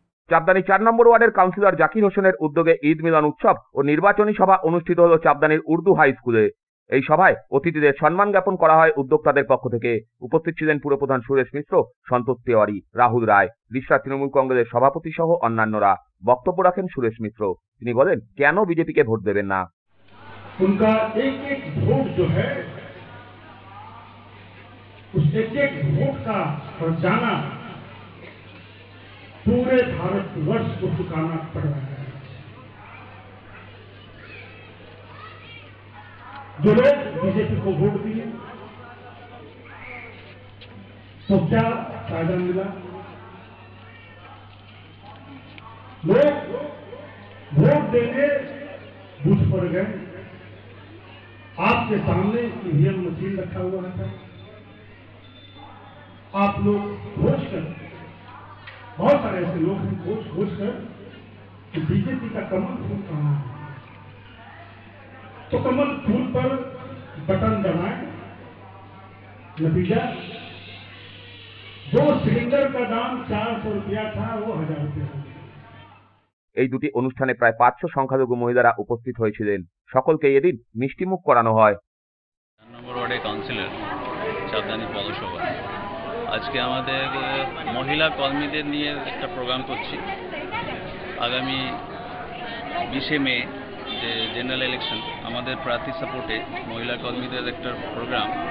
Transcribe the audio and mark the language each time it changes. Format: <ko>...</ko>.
<bn>চাপদানি 4 নম্বর ওয়ার্ডের কাউন্সিলর জাকির হোসেনের উদ্যোগে ঈদ মিলন উৎসব ও নির্বাচনী সভা অনুষ্ঠিত হল চাপদানির উর্দু হাই স্কুলে। এই সভায় অতিথিদের সম্মান জ্ঞাপন করা হয় উদ্যোক্তাদের পক্ষ থেকে। উপস্থিত ছিলেন পুরপ্রধান সুরেশ মিশ্র, সন্তোষ তিওয়ারি, রাহুল রায়, রিষড়া তৃণমূল কংগ্রেসের সভাপতি সহ অন্যান্যরা। বক্তব্য রাখেন সুরেশ মিশ্র। তিনি বলেন, কেন বিজেপিকে ভোট দেবেন না।</bn> <hi>उनका एक एक वोट जो है, उस एक एक वोट का खजाना पूरे भारतवर्ष को चुकाना पड़ रहा है। जो लोग बीजेपी को वोट दिए तो क्या फायदा मिला? लोग वोट देने बूथ पर गए, आपके सामने ईवीएम मशीन रखा हुआ था, आप लोग खोज कर, बहुत सारे ऐसे लोग हैं खोज कर कि बीजेपी का कमल फूल कहाँ है, तो कमल फूल पर बटन दबाएं, नतीजा 2 सिलेंडर का दाम 400 रुपया था, वो 1000 रुपया हो गया।</hi> <bn>এই দুটি অনুষ্ঠানে প্রায় 500 সংখ্যালঘু মহিলারা উপস্থিত হয়েছিলেন। সকলকে এদিন মিষ্টিমুখ করানো হয়। 4 নম্বর ওয়ার্ডের কাউন্সিলর চাপদানি পৌরসভা আজকে আমাদের মহিলা কর্মীদের নিয়ে একটা প্রোগ্রাম করছি। আগামী 20 মে যে জেনারেল ইলেকশন, আমাদের প্রার্থী সাপোর্টে মহিলা কর্মীদের একটা প্রোগ্রাম।</bn>